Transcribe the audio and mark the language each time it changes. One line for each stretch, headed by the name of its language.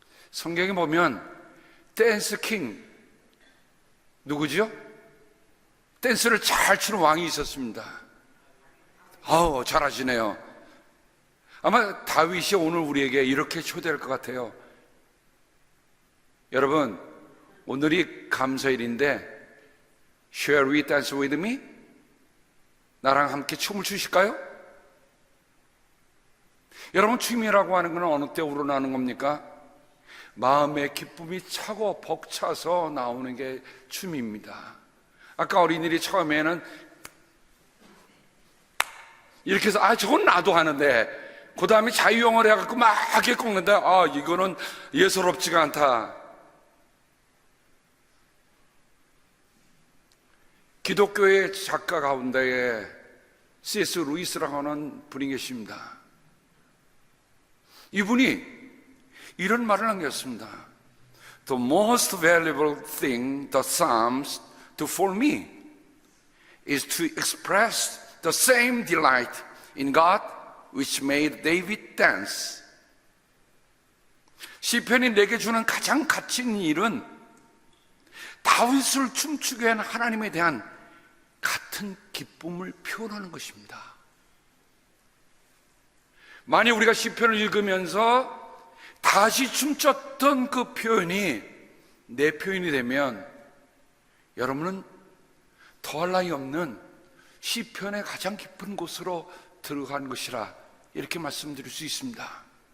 Korean: 성경에 보면 댄스 킹 누구죠? 댄스를 잘 추는 왕이 있었습니다. 아우, 잘하시네요. 아마 다윗이 오늘 우리에게 이렇게 초대할 것 같아요. 여러분, 오늘이 감사일인데
English: Shall we dance with me?
Korean: 나랑 함께 춤을 추실까요? 여러분, 춤이라고 하는 건 어느 때 우러나는 겁니까? 마음의 기쁨이 차고 벅차서 나오는 게 춤입니다. 아까 어린이들이 처음에는 이렇게 해서 저건 나도 하는데 그 다음에 자유형을 해갖고 막 이렇게 꺾는데 이거는 예사롭지가 않다. 기독교의 작가 가운데에 C.S. 루이스라고 하는 분이 계십니다. 이분이 이런 말을 남겼습니다.
English: The most valuable thing the Psalms do for me is to express the same delight in God which made David dance.
Korean: 시편이 내게 주는 가장 가치 있는 일은 다윗을 춤추게 한 하나님에 대한 같은 기쁨을 표현하는 것입니다. 만약 우리가 시편을 읽으면서 다시 춤췄던 그 표현이 내 표현이 되면 여러분은 더할 나위 없는 시편의 가장 깊은 곳으로 들어간 것이라 이렇게 말씀드릴 수 있습니다.